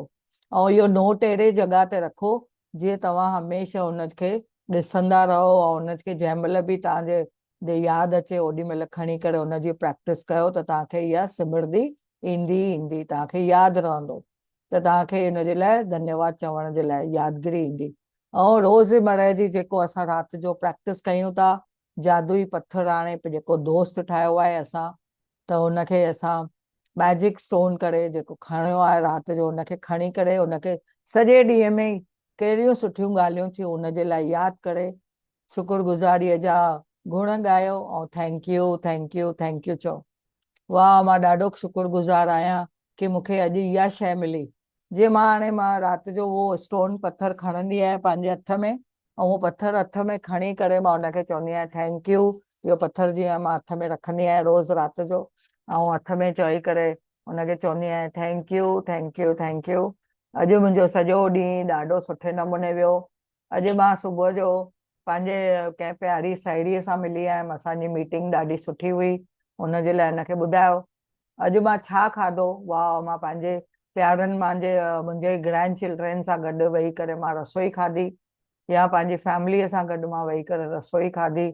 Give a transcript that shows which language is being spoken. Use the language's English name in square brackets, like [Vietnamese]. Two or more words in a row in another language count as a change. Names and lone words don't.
[Sindhi] ऐं इहो नोट अहिड़े जॻह ते रखो जीअं तव्हां हमेशह हुनखे ॾिसंदा रहो ऐं हुनखे जंहिं महिल बि तव्हांजे यादि अचे ओॾी महिल खणी करे हुनजी प्रैक्टिस कयो त तव्हांखे इहा सिमरदी ईंदी ईंदी, तव्हांखे यादि रहंदो त तव्हांखे हिनजे लाइ धन्यवाद चवण जे लाइ यादगिरी ईंदी। ऐं रोज़मर्रा जी जेको असां राति जो प्रैक्टिस कयूं था, जादुई पत्थर हाणे जेको दोस्त ठाहियो आहे असां, त हुनखे असां मैजिक स्टोन करे जेको खणियो आहे राति जो हुनखे खणी करे हुनखे सॼे ॾींहं में ई कहिड़ियूं सुठियूं ॻाल्हियूं थियूं हुनजे लाइ यादि करे शुक्रगुज़ारीअ जा गुण ॻायो ऐं [English] thank you thank you thank you [Sindhi] चओ। वाह मां ॾाढो शुक्रगुज़ार आहियां कि मूंखे अॼु इहा शइ मिली। जीअं मां राति जो उहो स्टोन पत्थर खणंदी आहियां पंहिंजे हथ में ऐं उहो पत्थर हथ में खणी करे मां हुनखे चवंदी आहियां [English] thank you. [Sindhi] इहो पत्थर जीअं मां हथ में रखंदी आहियां रोज़ राति जो ऐं हथ में चई करे हुनखे चवंदी आहियां [English] thank you thank you thank you. [Sindhi] अॼु मुंहिंजो सॼो ॾींहुं ॾाढो सुठे नमूने वियो। अॼु मां सुबुह जो पंहिंजे कंहिं प्यारी साहेड़ीअ सां मिली आयमि। असांजी मीटिंग ॾाढी सुठी हुई। हुनजे लाइ हिनखे ॿुधायो अॼु मां छा खाधो। वाह मां पंहिंजे प्यारनि मुंहिंजे [English] grand children [Sindhi] सां गॾु वेही करे मां रसोई खाधी या पंहिंजी फैमिलीअ सां गॾु मां वेही करे रसोई खाधी।